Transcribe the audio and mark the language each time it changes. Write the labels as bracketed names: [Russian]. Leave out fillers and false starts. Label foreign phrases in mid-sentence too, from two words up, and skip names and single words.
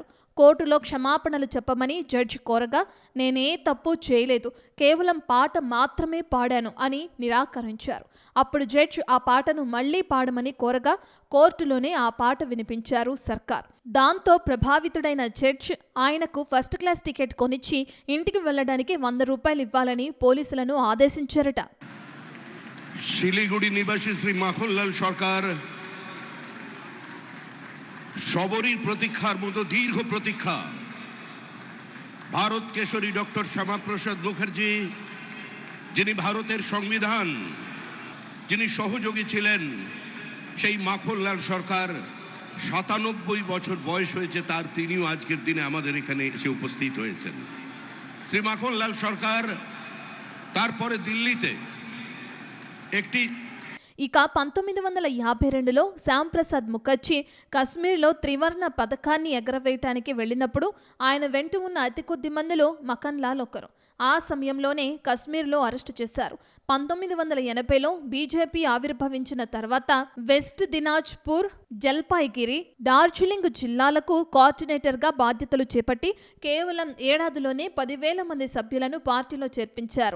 [Telugu] కోర్టులో క్షమాపణలు చెప్పమని జడ్జి కోరగా నేనే తప్పు చేయలేదు, కేవలం పాట మాత్రమే పాడాను అని నిరాకరించారు. అప్పుడు జడ్జి ఆ పాటను మళ్లీ పాడమని కోరగా కోర్టులోనే ఆ పాట వినిపించారు సర్కార్. దాంతో ప్రభావితుడైన జడ్జి ఆయనకు [English] first class [Telugu] టికెట్ కొనిచ్చి ఇంటికి వెళ్లడానికి 100 రూపాయలు ఇవ్వాలని పోలీసులను ఆదేశించారట. [Bangla] শিলিগুড়ি নিবাসী শ্রী মাখনলাল সরকার সবরীর প্রতীক্ষার মতো দীর্ঘ প্রতীক্ষা। ভারত কেশরী ডক্টর শ্যামাপ্রসাদ মুখার্জি, যিনি ভারতের সংবিধান, যিনি সহযোগী ছিলেন, সেই মাখনলাল সরকার ৯৭ বছর বয়স হয়েছে তার, তিনিও আজকের দিনে আমাদের এখানে এসে উপস্থিত হয়েছেন। শ্রী মাখনলাল সরকার তারপরে দিল্লিতে [Telugu] ఇక 1952లో శ్యామ్ ప్రసాద్ ముఖర్జీ కశ్మీర్లో త్రివర్ణ పథకాన్ని ఎగరవేయటానికి వెళ్లినప్పుడు ఆయన వెంట ఉన్న అతి కొద్ది మందిలో మఖన్ లాల్ ఒకరు. ఆ సమయంలోనే కశ్మీర్లో అరెస్టు చేశారు. 1980లో బీజేపీ ఆవిర్భవించిన తర్వాత వెస్ట్ దినాజ్పూర్, జల్పాయిగిరి, డార్జిలింగ్ జిల్లాలకు కోఆర్డినేటర్గా బాధ్యతలు చేపట్టి కేవలం ఏడాదిలోనే 10,000 మంది సభ్యులను పార్టీలో చేర్పించారు.